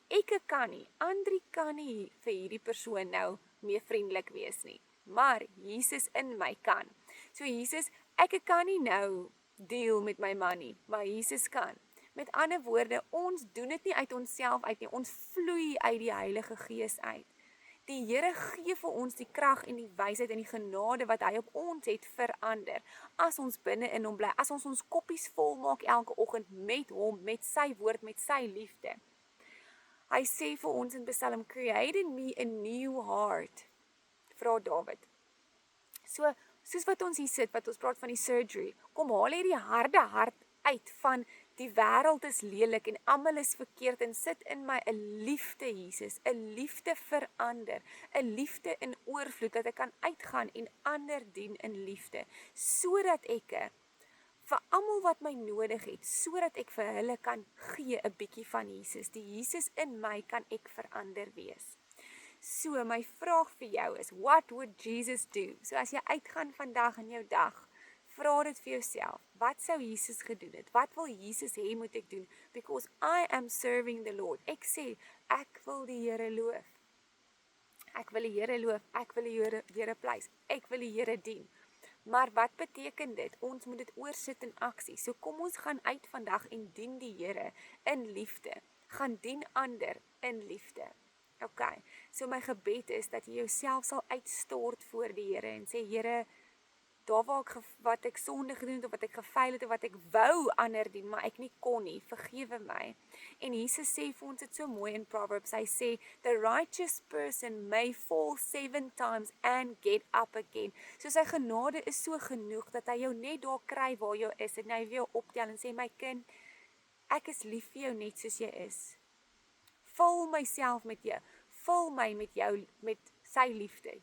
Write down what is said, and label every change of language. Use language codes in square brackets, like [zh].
[af] Ek kan nie, Andrie kan nie vir hierdie persoon nou meer vriendelik wees nie, maar Jesus in my kan. So Jesus, ek kan nie nou deal met my man nie, maar Jesus kan. Met ander woorde, ons doen dit nie uit onsself uit nie, ons vloei uit die Heilige Gees uit. Die Here gee vir ons die krag en die wysheid en die genade wat hy op ons het verander. As ons binne in hom bly, as ons ons koppies vol maak elke oggend met hom, met sy woord, met sy liefde. Hy sê vir ons in Psalm, [en] create in me a new heart, [af] vra Dawid. So, soos wat ons hier sit, wat ons praat van die surgery, kom haal hierdie harde hart uit van die wêreld is lelik en almal is verkeerd en sit in my 'n liefde Jesus, 'n liefde verander, 'n liefde in oorvloed dat ek kan uitgaan en ander dien in liefde, sodat ek vir almal wat my nodig het, sodat ek vir hulle kan gee 'n bietjie van Jesus. Die Jesus in my kan ek verander wees. So my vraag vir jou is, [en] what would Jesus do? [af] So as jy uitgaan vandag in jou dag, vra dit vir jouself, wat sou Jesus gedoen het? Wat wil Jesus hê moet ek doen? [en] Because I am serving the Lord. [af] Ek sê, ek wil die Here loof. Ek wil die Here loof, ek wil die Here prys, ek wil die Here dien. Maar wat beteken dit? Ons moet dit oorsit in aksie. So kom ons gaan uit vandag en dien die Here in liefde. Gaan dien ander in liefde. Okay, so my gebed is dat jy jouself sal uitstort voor die Here en sê, Here, daar wat ek sonde gedoen het, of wat ek gefaal het, of wat ek wou ander dien, maar ek nie kon nie, vergewe my. En Jesus sê vir ons dit so mooi in Proverbs, hy sê, [en] the righteous person may fall 7 times and get up again. [af] So sy genade is so genoeg, dat hy jou net daar kry waar jy is, en hy wil jou optel en sê, my kind, ek is lief vir jou net soos jy is. Vul myself met jou, vul my met jou, met sy liefde.